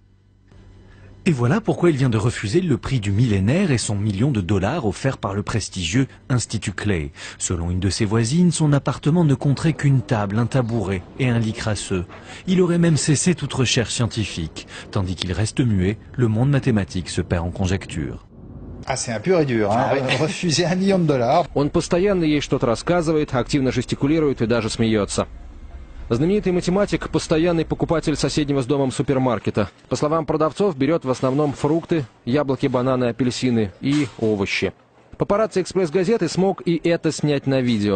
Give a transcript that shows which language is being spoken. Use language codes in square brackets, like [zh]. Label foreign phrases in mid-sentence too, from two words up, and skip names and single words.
[fr] Et voilà pourquoi il vient de refuser le prix du millénaire et son million de dollars offert par le prestigieux Institut Clay. Selon une de ses voisines, son appartement ne compterait qu'une table, un tabouret et un lit crasseux. Il aurait même cessé toute recherche scientifique. Tandis qu'il reste muet, le monde mathématique se perd en conjectures. Ah, c'est un pur et dur, hein. Refuser 1 million de dollars. [ru] Он постоянно ей что-то рассказывает, активно жестикулирует и даже смеется. Знаменитый математик – постоянный покупатель соседнего с домом супермаркета. По словам продавцов, берет в основном фрукты, яблоки, бананы, апельсины и овощи. Папарацци «Экспресс-газеты» смог и это снять на видео.